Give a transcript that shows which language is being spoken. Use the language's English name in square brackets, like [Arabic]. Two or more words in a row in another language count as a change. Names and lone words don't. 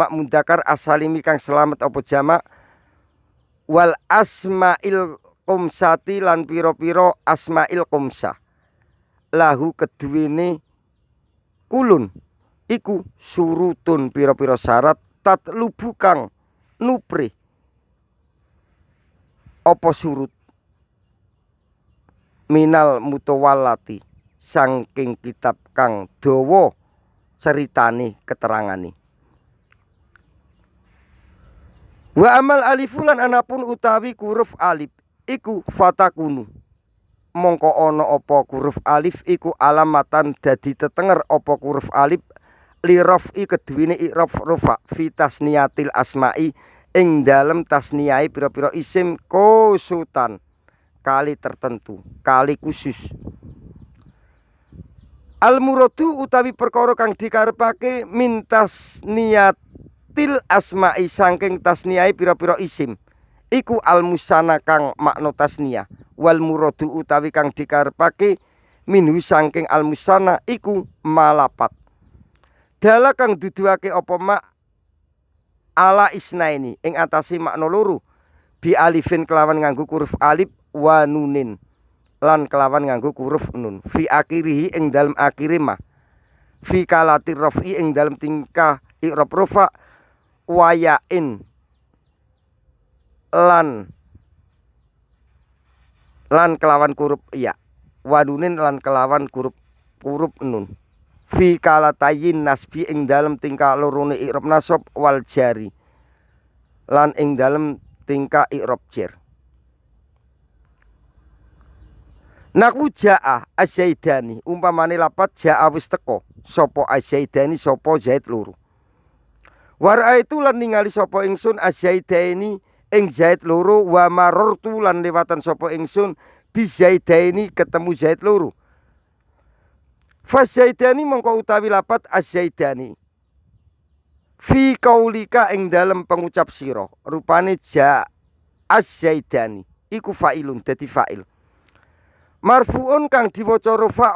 [Arabic] المذكر السالم [Javanese] kang selamat apa jamak [Arabic] والأسماء الخمسة [Javanese] lan pira-pira [Arabic] أسماء الخمسة [Javanese] lahu keduwene kulun iku surutun pira-pira syarat tatlubu kang nupri apa surut [Arabic] من المطولات [Javanese] saking kitab kang dawa ceritane keterangane. [Arabic] وأما الألف [Javanese] anapun utawi huruf alif iku fatakunu mongko ana apa huruf alif iku alamatan dadi tetenger apa huruf alif [Arabic] لرفع [Javanese] keduwene i'rab rafa [Arabic] في تثنية الأسماء [Javanese] ing dalem tasniyai pira-pira isim khusutan kali tertentu kali khusus. [Arabic] المراد [Javanese] utawi perkara kang dikarepake [Arabic] من تثنية الأسماء [Javanese] saking tasniyai pira-pira isim iku [Arabic] المثنى [Javanese] kang makna tasniyah [Arabic] والمراد [Javanese] utawi kang dikarepake minhu saking [Arabic] المثنى [Javanese] iku malapat dala kang duduake apa mak [Arabic] على اثنين [Javanese] ing atase makna loro [Arabic] بألف [Javanese] kelawan nganggo huruf alif [Arabic] ونون [Javanese] lan kelawan nganggo huruf nun [Arabic] في آخره [Javanese] ing dalem akhire [Arabic] ما في حالة الرفع [Javanese] ing dalem tingkah i'rab rafa wayain lan kelawan huruf ya [Arabic] ونون [Javanese] lan kelawan huruf nun [Arabic] في حالتي النصب [Javanese] ing dalem tingkah lorone i'rab nasab [Arabic] والجر [Javanese] lan ing dalem tingkah i'rab jar. [Arabic] نحو جاء الزيدان [Javanese] umpamane lapat ja'a wis teko sapa az-zaidani sapa zaid loro [Arabic] ورأيت [Javanese] lan ningali sapa ingsun az-zaidani ing zaid loro [Arabic] ومررت [Javanese] lan lewatan sapa ingsun [Arabic] بزيدين [Javanese] ketemu zaid loro. Fazaidani mongko utawi lapat az-zaidani [Arabic] في قولك [Javanese] ing dalem pengucap sira rupane [Arabic] جاء الزيدان [Javanese] iku fa'ilun dadi [Arabic] فاعل مرفوع [Javanese] kang diwaca rafa